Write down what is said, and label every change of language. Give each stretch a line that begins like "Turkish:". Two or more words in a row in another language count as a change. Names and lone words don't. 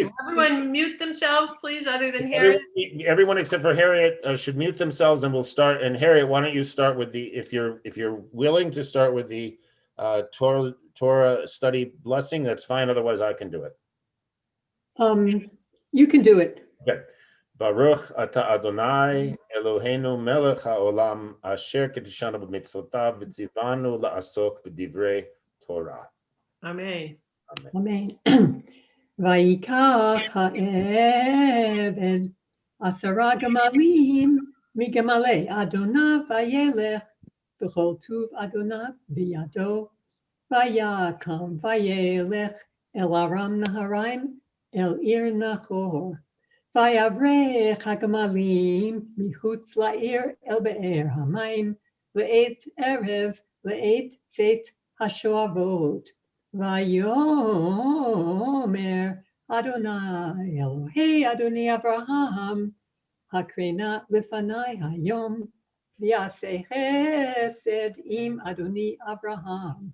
English: will everyone mute themselves, please, other than Harriet? Everyone except for Harriet should mute themselves, and we'll start. And Harriet, why don't you start with the, if you're willing to start with the Torah study blessing, that's fine. Otherwise, I can do it. you can do it. Okay.
Hebrew: ברוך אתה אדני אלהינו מלך העולם אשר קדשנו במצותיו וצונו לעסוק בדברי תורה.
English: Amen.
Hebrew: Amen. ויקח העבד 10 גמלים מגמלי אדני וילך בכל טוב אדני בידו ויקם וילך אל ארם נהרים אל עיר נחור ויברח הגמלים מחוץ לעיר אל באר המים, לעת ערב, לעת צאת השואבות. ויאמר אדוני אלוהי אדוני אברהם, הקרנה לפני היום, ויעשה חסד עם אדוני אברהם.